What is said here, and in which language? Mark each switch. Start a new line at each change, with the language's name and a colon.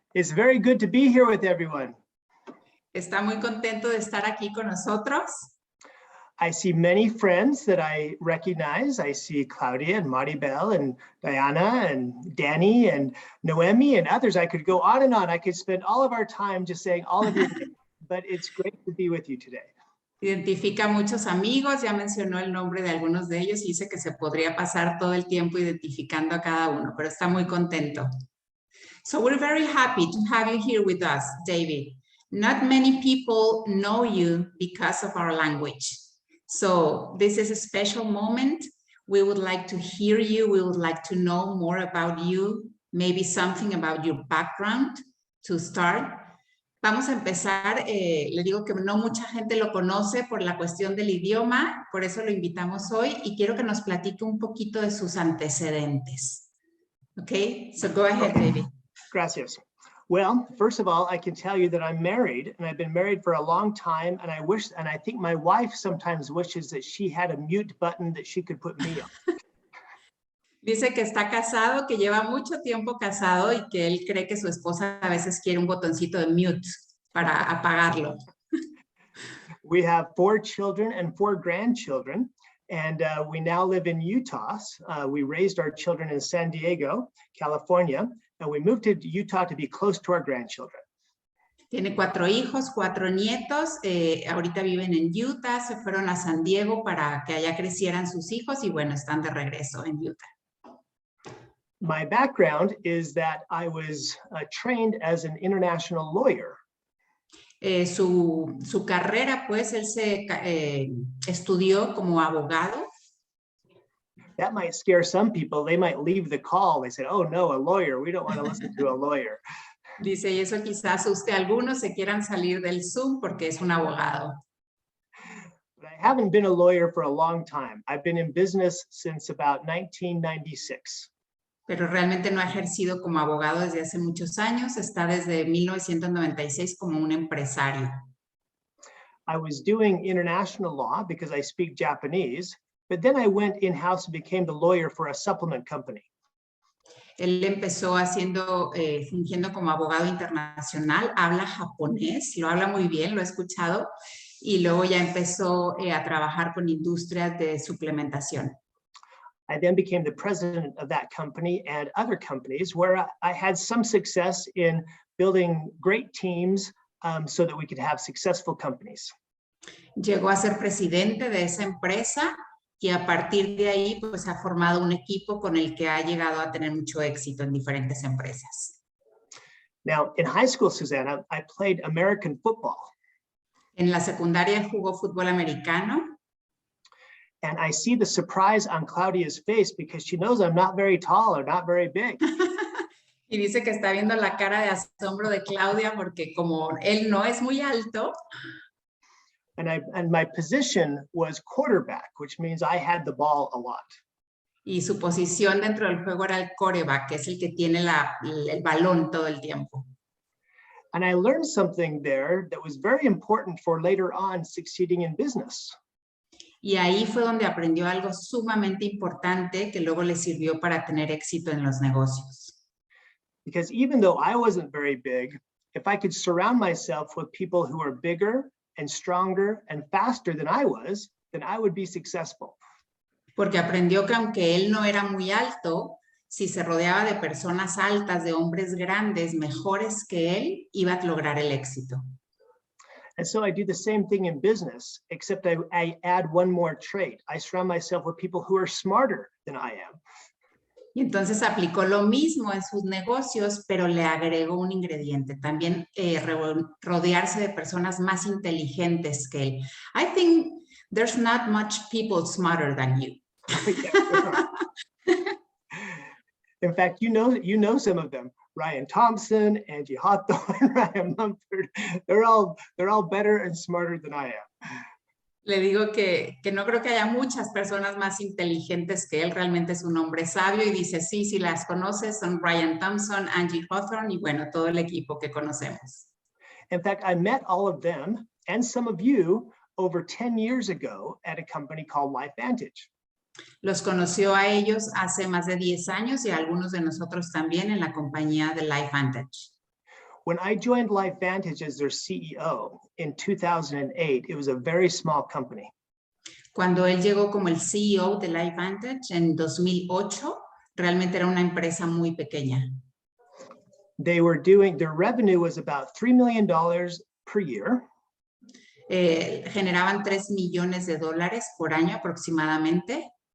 English: It's very good to be here with everyone.
Spanish: ¿Está muy contento de estar aquí con nosotros?
English: I see many friends that I recognize. I see Claudia and Maribel and Diana and Danny and Noemi and others. I could go on and on. I could spend all of our time just saying all of your names, but it's great to be with you today.
Spanish: Identifica muchos amigos, ya mencionó el nombre de algunos de ellos y dice que se podría pasar todo el tiempo identificando a cada uno, pero está muy contento.
English: So we're very happy to have you here with us, David. Not many people know you because of our language. So this is a special moment. We would like to hear you. We would like to know more about you, maybe something about your background to start.
Spanish: Vamos a empezar, le digo que no mucha gente lo conoce por la cuestión del idioma, por eso lo invitamos hoy y quiero que nos platique un poquito de sus antecedentes.
English: Okay, so go ahead, David.
Spanish: Gracias.
English: Well, first of all, I can tell you that I'm married and I've been married for a long time, and I think my wife sometimes wishes that she had a mute button that she could put me on.
Spanish: Dice que está casado, que lleva mucho tiempo casado y que él cree que su esposa a veces quiere un botoncito de mute para apagarlo.
English: We have 4 children and 4 grandchildren, and we now live in Utah. We raised our children in San Diego, California, and we moved to Utah to be close to our grandchildren.
Spanish: Tiene 4 hijos, 4 nietos, ahorita viven en Utah, se fueron a San Diego para que allá crecieran sus hijos y bueno, están de regreso en Utah.
English: My background is that I was trained as an international lawyer.
Spanish: Su carrera, pues, él se estudió como abogado.
English: That might scare some people. They might leave the call. They said, oh no, a lawyer. We don't want to listen to a lawyer.
Spanish: Dice, y eso quizás asuste a algunos, se quieran salir del Zoom porque es un abogado.
English: But I haven't been a lawyer for a long time. I've been in business since about 1996.
Spanish: Pero realmente no ha ejercido como abogado desde hace muchos años, está desde 1996 como un empresario.
English: I was doing international law because I speak Japanese, but then I went in-house and became the lawyer for a supplement company.
Spanish: Él empezó fingiendo como abogado internacional, habla japonés, lo habla muy bien, lo he escuchado, y luego ya empezó a trabajar con industrias de suplementación.
English: I then became the president of that company and other companies where I had some success in building great teams so that we could have successful companies.
Spanish: Llegó a ser presidente de esa empresa y a partir de ahí pues ha formado un equipo con el que ha llegado a tener mucho éxito en diferentes empresas.
English: Now, in high school, Susana, I played American football.
Spanish: En la secundaria jugó fútbol americano.
English: And I see the surprise on Claudia's face because she knows I'm not very tall or not very big.
Spanish: Y dice que está viendo la cara de asombro de Claudia porque como él no es muy alto.
English: And my position was quarterback, which means I had the ball a lot.
Spanish: Y su posición dentro del juego era el quarterback, que es el que tiene el balón todo el tiempo.
English: And I learned something there that was very important for later on succeeding in business.
Spanish: Y ahí fue donde aprendió algo sumamente importante que luego le sirvió para tener éxito en los negocios.
English: Because even though I wasn't very big, if I could surround myself with people who are bigger and stronger and faster than I was, then I would be successful.
Spanish: Porque aprendió que aunque él no era muy alto, si se rodeaba de personas altas, de hombres grandes, mejores que él, iba a lograr el éxito.
English: And so I do the same thing in business, except I add one more trait. I surround myself with people who are smarter than I am.
Spanish: Y entonces aplicó lo mismo en sus negocios, pero le agregó un ingrediente, también rodearse de personas más inteligentes que él.
English: I think there's not much people smarter than you. In fact, you know some of them. Ryan Thompson, Angie Hawthorne, Ryan Mumford, they're all better and smarter than I am.
Spanish: Le digo que no creo que haya muchas personas más inteligentes que él, realmente es un hombre sabio y dice, sí, las conoces, son Ryan Thompson, Angie Hawthorne y bueno, todo el equipo que conocemos.
English: In fact, I met all of them and some of you over 10 years ago at a company called LifeVantage.
Spanish: Los conoció a ellos hace más de 10 años y a algunos de nosotros también en la compañía de LifeVantage.
English: When I joined LifeVantage as their CEO in 2008, it was a very small company.
Spanish: Cuando él llegó como el CEO de LifeVantage en 2008, realmente era una empresa muy pequeña.
English: Their revenue was about $3 million per year.
Spanish: Generaban $3 millones por año aproximadamente.